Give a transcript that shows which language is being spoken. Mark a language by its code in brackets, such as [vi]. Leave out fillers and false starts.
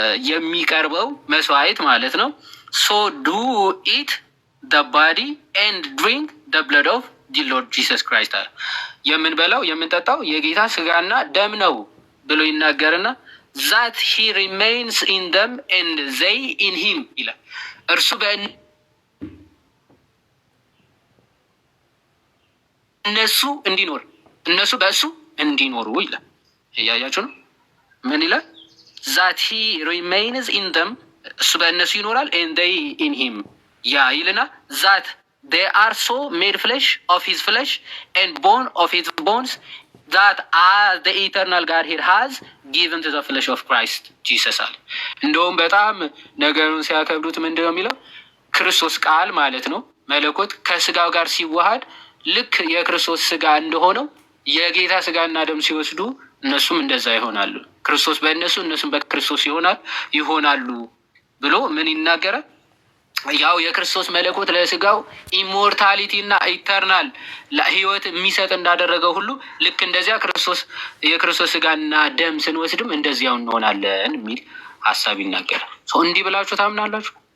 [am] የሚቀርበው መስዋዕት ማለት ነው [en] so do eat the body and drink the blood of the Lord Jesus Christ [am] አለ። የምንበላው የምንጠጣው የጌታ ስጋና ደም ነው ብሎ ይናገርና [en] that he remains in them and they in him [am] ይላል። እርሱ በእነሱ እንዲኖር እነሱ በእሱ እንዲኖሩ ይላል። እያያችሁ ነው። ምን ይላል? [en] that he remains in them [am] እሱ በእነሱ ይኖራል [en] and they in him [am] ያ ይልና [en] that they are so made flesh of his flesh and bone of his bones that as the eternal God here has given to the flesh of Christ Jesus [am] አለ። እንደውም በጣም ነገሩን ሲያከብዱት ምንድን ነው የሚለው? ክርስቶስ ቃል ማለት ነው መለኮት ከስጋው ጋር ሲዋሃድ ልክ የክርስቶስ ስጋ እንደሆነው የጌታ ስጋና ደም ሲወስዱ እነሱም እንደዛ ይሆናሉ። ክርስቶስ በእነሱ እነሱም በክርስቶስ ይሆናሉ ብሎ ምን ይናገራል? ያው የክርስቶስ መለኮት ለስጋው ኢሞርታሊቲ እና ኢተርናል ህይወት የሚሰጥ እንዳደረገው ሁሉ ልክ እንደዚያ የክርስቶስ ስጋና ደም ስንወስድም እንደዚያው እንሆናለን የሚል ሀሳብ ይናገራል። እንዲህ ብላችሁ ታምናላችሁ?